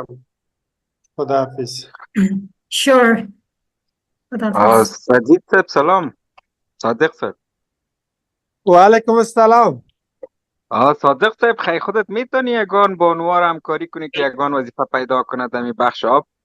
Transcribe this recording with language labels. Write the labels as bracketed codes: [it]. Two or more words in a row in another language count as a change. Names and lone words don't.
[fa] خدا حافظ. Sure. خدا حافظ. سجید صاحب سلام. صادق صاحب. وعلیکم السلام. صادق صاحب خیلی خودت میتونی یگان با عنوان همکاری کنی که یگان وظیفه پیدا کنه در این بخش آب؟